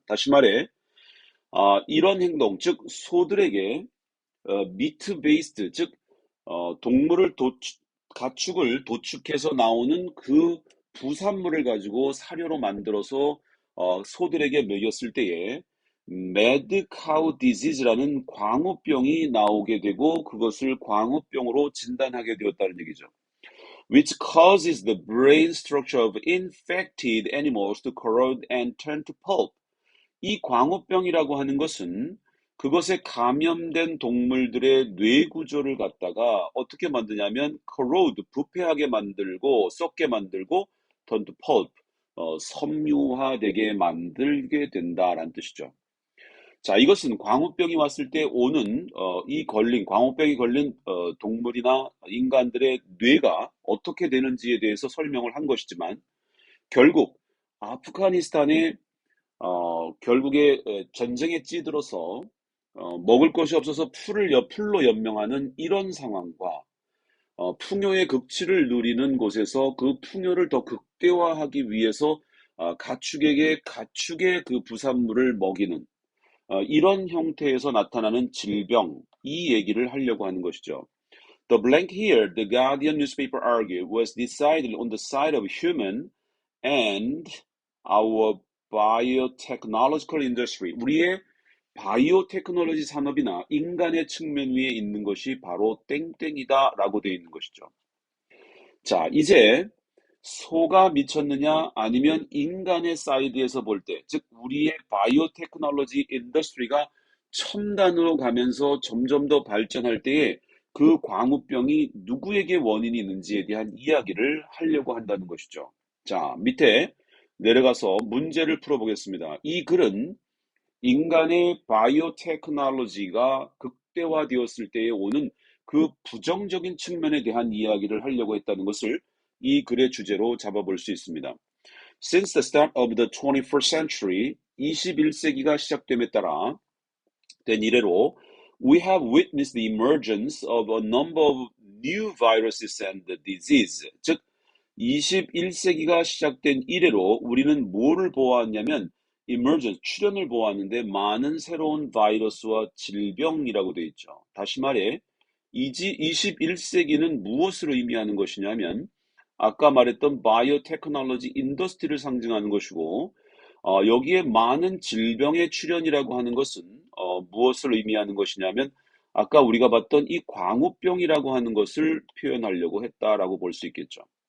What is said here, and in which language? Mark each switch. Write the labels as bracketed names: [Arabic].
[Korean] 다시 말해 이런 행동, 즉 소들에게 미트 베이스드, 즉 동물을 가축을 도축해서 나오는 그 부산물을 가지고 사료로 만들어서 소들에게 먹였을 때에 [English] mad cow disease [Korean] 라는 광우병이 나오게 되고 그것을 광우병으로 진단하게 되었다는 얘기죠. [English] Which causes the brain structure of infected animals to corrode and turn to pulp. [Korean] 이 광우병이라고 하는 것은 그것에 감염된 동물들의 뇌 구조를 갖다가 어떻게 만드냐면 corrode, 부패하게 만들고 썩게 만들고 [English] turn to pulp, [Korean] 섬유화되게 만들게 된다라는 뜻이죠. 자, 이것은 광우병이 왔을 때 오는 광우병이 걸린 동물이나 인간들의 뇌가 어떻게 되는지에 대해서 설명을 한 것이지만 결국 아프가니스탄의 결국에 전쟁에 찌들어서 먹을 것이 없어서 풀로 연명하는 이런 상황과 풍요의 극치를 누리는 곳에서 그 풍요를 더 극대화하기 위해서 가축에게 가축의 그 부산물을 먹이는 이런 형태에서 나타나는 질병, 이 얘기를 하려고 하는 것이죠. [English] The blank here, the Guardian newspaper argued, was decided on the side of human and our biotechnological industry. [Korean] 우리의 바이오테크놀로지 산업이나 인간의 측면 위에 있는 것이 바로 땡땡이다라고 되어 있는 것이죠. 자, 이제 소가 미쳤느냐 아니면 인간의 사이드에서 볼 때, 즉 우리의 바이오테크놀로지 인더스트리가 첨단으로 가면서 점점 더 발전할 때에 그 광우병이 누구에게 원인이 있는지에 대한 이야기를 하려고 한다는 것이죠. 자, 밑에 내려가서 문제를 풀어보겠습니다. 이 글은 인간의 바이오테크놀로지가 극대화되었을 때에 오는 그 부정적인 측면에 대한 이야기를 하려고 했다는 것을 이 글의 주제로 잡아볼 수 있습니다. [English] Since the start of the 21st century, [Korean] 21세기가 시작됨에 따라 된 이래로 [English] we have witnessed the emergence of a number of new viruses and disease. [Korean] 즉 21세기가 시작된 이래로 우리는 뭐를 보았냐면 emergence, 출현을 보았는데 많은 새로운 바이러스와 질병이라고 되어 있죠. 다시 말해 21세기는 무엇을 의미하는 것이냐면 아까 말했던 바이오테크놀로지 인더스트리를 상징하는 것이고 여기에 많은 질병의 출현이라고 하는 것은 무엇을 의미하는 것이냐면 아까 우리가 봤던 이 광우병이라고 하는 것을 표현하려고 했다라고 볼 수 있겠죠.